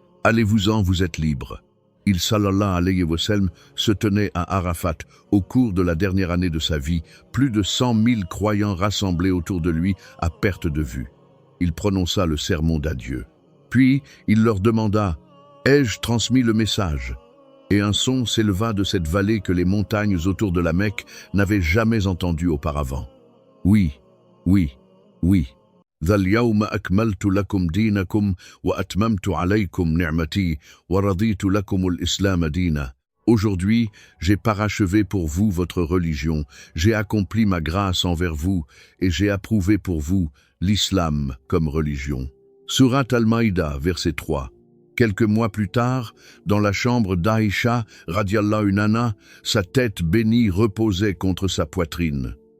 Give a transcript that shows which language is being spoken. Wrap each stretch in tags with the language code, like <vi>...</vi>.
<fr>« Allez-vous-en, vous êtes libres ». Il sallallahu alayhi wa sallam se tenait à Arafat au cours de la dernière année de sa vie, plus de 100 000 croyants rassemblés autour de lui à perte de vue. Il prononça le sermon d'adieu. Puis il leur demanda « Ai-je transmis le message ?» Et un son s'éleva de cette vallée que les montagnes autour de la Mecque n'avaient jamais entendu auparavant. « Oui, oui, oui.</fr> <ar>» ذَالْيَوْمَ أَكْمَلْتُ لَكُمْ دِينَكُمْ وَأَتْمَمْتُ عَلَيْكُمْ نِعْمَتِي وَرَضِيتُ لَكُمُ الْإِسْلَامَ دِينًا.</ar> <fr>Aujourd'hui, j'ai parachevé pour vous votre religion, j'ai accompli ma grâce envers vous et j'ai approuvé pour vous l'islam comme religion. Surat Al-Maïda, verset 3. Quelques mois plus tard, dans la chambre d'Aïcha, radiallahu anha, sa tête bénie reposait contre sa poitrine.</fr>